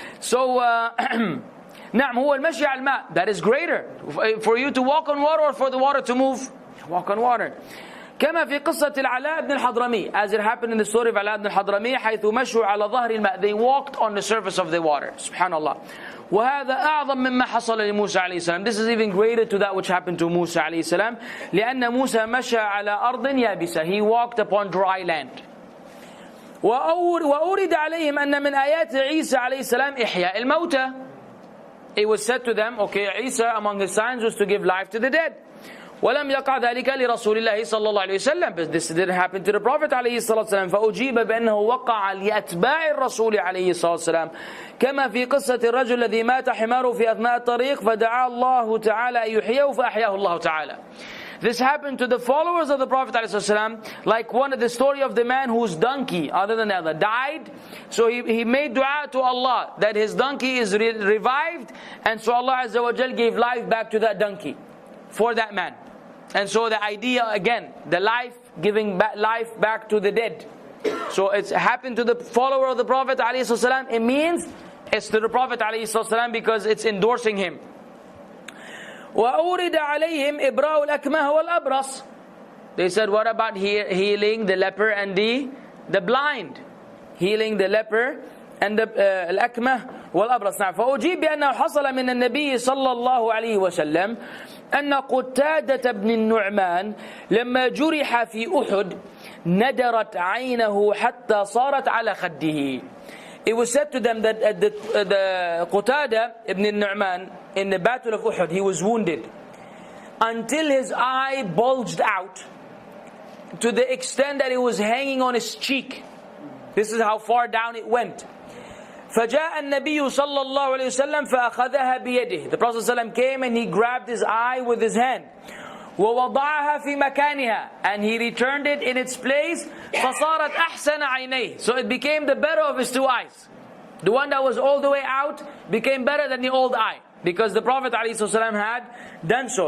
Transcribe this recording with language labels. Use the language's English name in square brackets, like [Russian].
[Arabic] So, نعم هو المشي على الماء. [English] That is greater. For you to walk on water or for the water to move? Walk on water. كما في قصة العلاء بن الحضرمي, as it happened in the story of Ala ibn al-Hadrami, حيث مشوا على ظهر الماء. They walked on the surface of the water. [Arabic] Subhanallah. وهذا أعظم مما حصل لموسى عليه السلام. [English] This is even greater to that which happened to Musa [Arabic] عليه السلام. لأن موسى مشى على أرض يابسة. [English] He walked upon dry land. [Arabic] وأورد عليهم أن من آيات عيسى عليه السلام إحياء الموتى. [English] It was said to them, okay, Isa among his signs was to give life to the dead. [Arabic] ولم يقع ذلك لرسول الله صلى الله عليه وسلم. [English] But this didn't happen to the Prophet [Arabic] عليه الصلاة والسلام. فأجيب بأنه وقع لأتباع الرسول عليه الصلاة والسلام. كما في قصة الرجل الذي مات حماره في أثناء الطريق فدعا الله تعالى أن يحييه فأحياه الله تعالى. [English] This happened to the followers of the Prophet ﷺ, like the story of the man whose donkey, other than the other, died. So he made dua to Allah that his donkey is revived, and so Allah Azza wa Jal gave life back to that donkey for that man. And so the idea again, the life, giving life back to the dead. So it's happened to the follower of the Prophet ﷺ. It means it's to the Prophet ﷺ because it's endorsing him. [Arabic] وَأُورِدَ عَلَيْهِمْ إِبْرَاءُ الْأَكْمَهِ وَالْأَبْرَصِ. [English] They said, what about healing the leper and the blind? Healing the leper and the [Arabic] الأكمه والأبرص. Now, فأجيب بأنه حصل من النبي صلى الله عليه وسلم أن قتادة بن النعمان لما جرح في أحد ندرت عينه حتى صارت على خده. [English] It was said to them that the Qatada ibn al-Nu'man in the battle of Uhud, he was wounded until his eye bulged out to the extent that it was hanging on his cheek. This is how far down it went. [Arabic] فجاء النبي صلى الله عليه وسلم فأخذها بيده. [English] The Prophet ﷺ came and he grabbed his eye with his hand. [Arabic] ووضعها في مكانها, [English] and he returned it in its place. [Arabic] فصارت أحسن عينيه. [English] So it became the better of his two eyes. The one that was all the way out became better than the old eye, because the Prophet ﷺ had done so.